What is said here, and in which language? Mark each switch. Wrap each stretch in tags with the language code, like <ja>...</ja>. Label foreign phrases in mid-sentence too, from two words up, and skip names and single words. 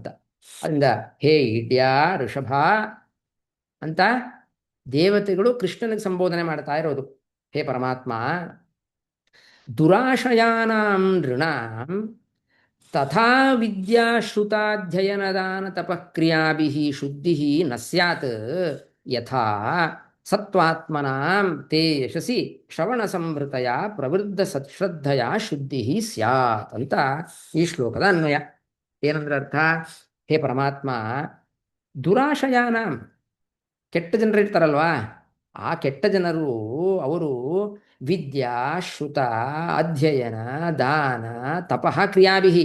<kn>ಅದರಿಂದ ಹೇ ಈಡ್ಯ, ಋಷಭ ಅಂತ ದೇವತೆಗಳು ಕೃಷ್ಣನಿಗೆ ಸಂಬೋಧನೆ ಮಾಡ್ತಾ ಇರೋದು.</kn> <sa>ಹೇ ಪರಮಾತ್ಮ, ದುರಾಶಯಾನಾಂ ನೃಣಾಂ ತಥಾ ವಿದ್ಯಾಶ್ರುತಾಧ್ಯಯನದಾನ ತಪಕ್ರಿಯಾಭಿಃ ಶುದ್ಧಿಃ ನ ಸ್ಯಾತ್ ಯಥಾ ಸತ್ವಾತ್ಮನಾಂ ತೇ ಯಶಸಿ ಶ್ರವಣ ಸಂಹೃತಯ ಪ್ರವೃದ್ಧ ಸತ್ಶ್ರದ್ಧಯ ಶುದ್ಧಿ ಸ್ಯಾತ್</sa> <kn>ಅಂತ ಈ ಶ್ಲೋಕದ ಅನ್ವಯ. ಏನಂದ್ರೆ ಅರ್ಥ? ಹೇ ಪರಮಾತ್ಮ, ದುರಾಶಯಾನಾಂ, ಕೆಟ್ಟ ಜನರು ಇರ್ತಾರಲ್ವಾ, ಆ ಕೆಟ್ಟ ಜನರು ಅವರು</kn> <sa>ವಿದ್ಯಾ ಶ್ರುತ ಅಧ್ಯಯನ ದಾನ ತಪಃ ಕ್ರಿಯಾಭಿಹಿ.</sa>